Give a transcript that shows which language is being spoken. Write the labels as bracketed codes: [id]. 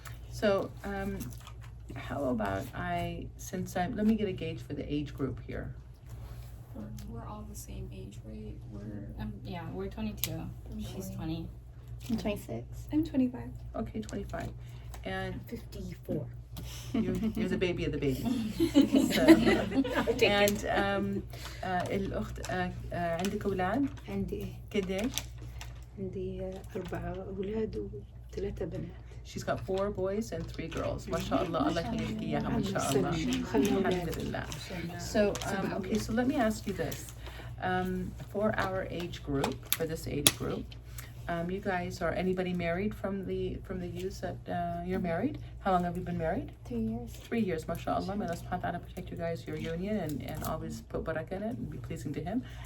[en] So how about let me get a gauge for the age group here. We're all the same age, right? We're 22. She's 20. I'm 26. I'm 25. Okay, 25. And 54. you're the baby of the baby. So, and [ar] الأخت عندك أولاد؟ عندي إيه؟ قديش؟ عندي 4 أولاد و3 بنات. [en] She's got 4 boys and 3 girls. ما شاء الله. [ar] الله يخليك إياها ما شاء الله. Alhamdulillah. [en] So okay, so let me ask you this. For our age group, for this age group, you guys are anybody married from the youth that you're married? How long have you been married? 3 years. 3 years, mashallah. May Allah subhanahu wa ta'ala protect you guys, your union, and always put barakah in it and be pleasing to him.